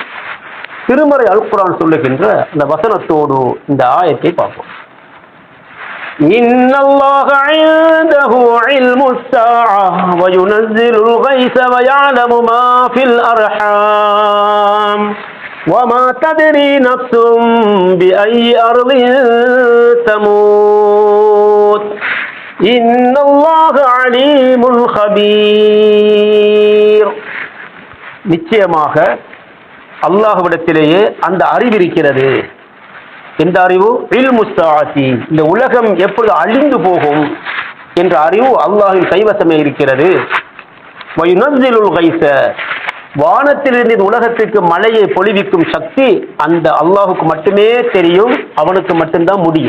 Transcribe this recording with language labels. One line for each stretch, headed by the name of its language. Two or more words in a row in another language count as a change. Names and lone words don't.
Tamil: திருமறை அல் குர்ஆன் சொல்லுகின்ற இந்த வசனத்தோடு இந்த ஆயத்தை பார்ப்போம்.
Arabic: إن الله عنده علم الساعة وينزل الغيث ويعلم ما في الأرحام وما تدري نفس بأي أرض تموت إن الله عليم خبير.
Tamil: நிச்சயமாக அல்லாஹ்விடத்திலேயே அந்த அறிவு இருக்கிறது. எந்த அறிவு?
Arabic: علم الساعة,
Tamil: இந்த உலகம் எப்பொழுது அழிந்து போகும் என்ற அறிவு அல்லாஹ்வின் கைவசமே இருக்கிறது.
Arabic: وينزل الغيث,
Tamil: வானத்திலிருந்து இந்த உலகத்திற்கு மழையை பொழிவிக்கும் சக்தி அந்த அல்லாஹுக்கு மட்டுமே தெரியும், அவனுக்கு மட்டும்தான் முடியும்.